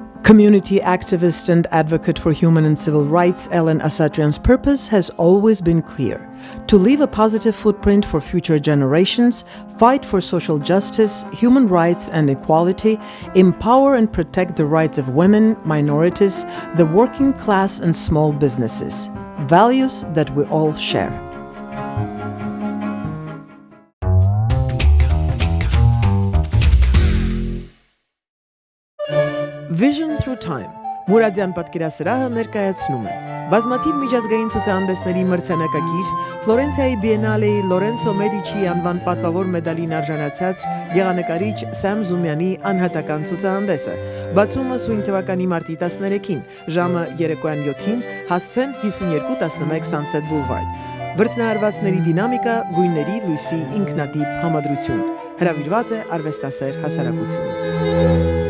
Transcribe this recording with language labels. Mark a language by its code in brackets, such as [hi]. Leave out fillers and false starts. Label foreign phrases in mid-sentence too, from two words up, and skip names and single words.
[en] Community activist and advocate for human and civil rights Elen Asatryan's purpose has always been clear: to leave a positive footprint for future generations, fight for social justice, human rights and equality, empower and protect the rights of women, minorities, the working class and small businesses. Values that we all share. Vision through time. [hy] Մուրադյան պատկերասրահը ներկայացնում է բազմաթիվ միջազգային ցուցահանդեսների մրցանակակիր, Ֆլորենցիայի Բիենալեի Լորենցո Մեդիչի անվան պատվավոր մեդալին արժանացած գեղանկարիչ Սամ Զումյանի անհատական ցուցահանդեսը։ Բացումը սույն թվականի մարտի 13-ին, ժամը երեկոյան 7-ին, հասցեն 5211 Sunset Boulevard։ Վրձնահարվածների դինամիկա, գույների, լույսի ինքնատիպ համադրություն։ Հրավիրված է արվեստասեր հասարակությունը։